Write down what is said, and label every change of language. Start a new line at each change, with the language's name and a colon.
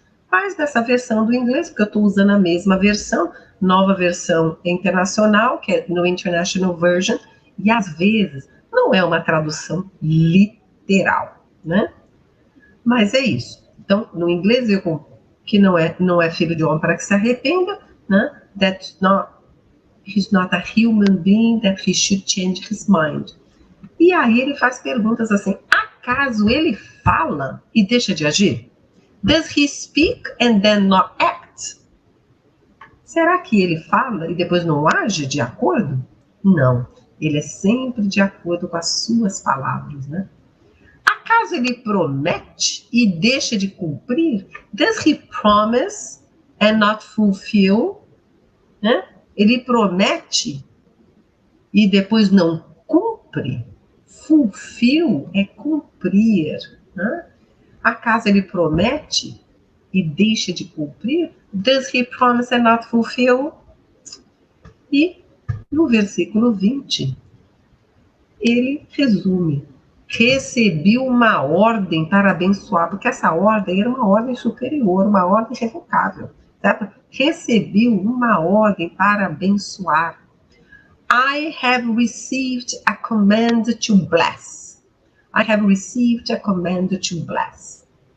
Portuguese: Mas dessa versão do inglês, porque eu estou usando a mesma versão, nova versão internacional, que é no International Version, e às vezes não é uma tradução literal, né? Mas é isso. Então, no inglês, que não é filho de homem para que se arrependa, né?
English: He's not a human being that he should change his mind.
Portuguese: E aí ele faz perguntas assim, acaso ele fala e deixa de agir?
English: Does he speak and then not act?
Portuguese: Será que ele fala e depois não age de acordo? Não, ele é sempre de acordo com as suas palavras, né? Acaso ele promete e deixa de cumprir?
English: Does he promise and not fulfill?
Portuguese: Né? Ele promete e depois não cumpre? Fulfill é cumprir, né? Acaso ele promete e deixa de cumprir?
English: Does he promise and not fulfill?
Portuguese: E no versículo 20, ele resume. Recebi uma ordem para abençoar, porque essa ordem era uma ordem superior, uma ordem irrevocável. Certo? Recebi uma ordem para abençoar.
English: I have received a command to bless. I have received a command to bless.